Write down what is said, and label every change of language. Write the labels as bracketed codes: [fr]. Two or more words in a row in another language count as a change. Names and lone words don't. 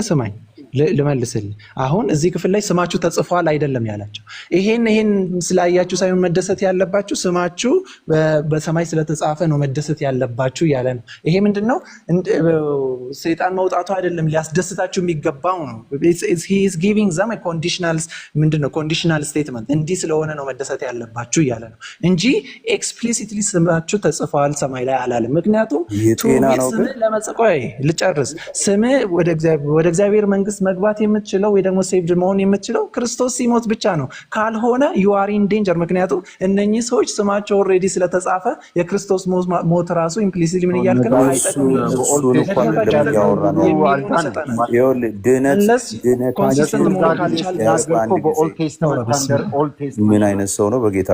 [am] ስማኝ ልመልስልህ። አሁን እዚህ ክፍል ላይ ስማችሁ ተጽፏል አይደለም ያላቸው። ይሄን ስላያችሁ ሳይሆን መደሰት ያለባችሁ ስማችሁ በሰማይ ስለተጻፈ ነው መደሰት ያለባችሁ እያለ ነው። ይሄ ምንድነው? ሰይጣን መውጣቱ አይደለም ሊያስደስታችሁ የሚገባው ነው። [en] he is giving them a conditional statement። [am] እንዲህ ስለሆነ ነው መደሰት ያለባችሁ እያለ ነው እንጂ ኤክስፕሊሲትሊ ስማችሁ ተጽፏል ሰማይ ላይ አላለም። ምክንያቱም ስምህ ለመጽቆይ ልጨርስ ስምህ ወደ እግዚአብሔር መንግስት መግባት የምትችለው ወይ ደግሞ ሴቭድ መሆን የምትችለው ክርስቶስ ሲሞት ብቻ ነው። ካልሆነ [en] you are in danger። [am] ምክንያቱም እነኚህ ሰዎች ስማቸው ኦልሬዲ ስለተጻፈ የክርስቶስ ሞት ራሱ ኢምፕሊሲትሊ ምን እያልክ ነው? ምን አይነት ሰው ነው? በጌታ